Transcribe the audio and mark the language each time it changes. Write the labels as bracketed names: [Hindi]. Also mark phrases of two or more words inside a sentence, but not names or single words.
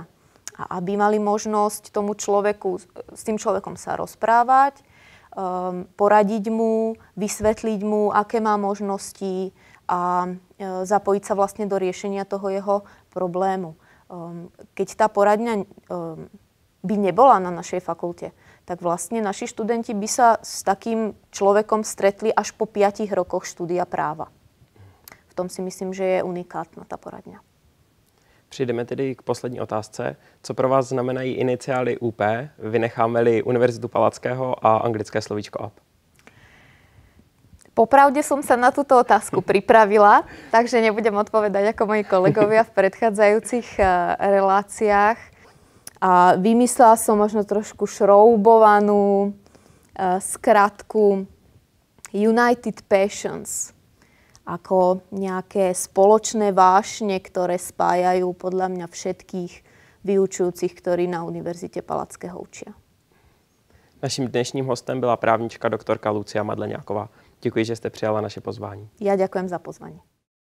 [Slovak] A aby mali možnosť s tým človekom sa rozprávať, poradiť mu, vysvetliť mu, aké má možnosti a zapojiť sa vlastne do riešenia toho jeho problému. Keď tá poradňa by nebola na našej fakulte, tak vlastne naši študenti by sa s takým človekom stretli až po 5 rokoch štúdia práva. V tom si myslím, že je unikátna tá poradňa. [Czech] Přijdeme tedy k poslední otázce. Co pro vás znamenají iniciály UP? Vynecháme-li Univerzitu Palackého a anglické slovíčko UP? [Slovak] Popravde som sa na túto otázku pripravila, takže nebudem odpovedať ako moji kolegovia v predchádzajúcich reláciách. A vymyslela som možno trošku šroubovanú skratku [English] United Passions, [Slovak] ako nejaké spoločné vášne, ktoré spájajú podľa mňa všetkých vyučujúcich, ktorí na Univerzite Palackého učia. [Czech] Naším dnešním hostem byla právnička doktorka Lucia Madleňáková. Děkuji, že jste přijala naše pozvání. [Slovak] Ja ďakujem za pozvanie.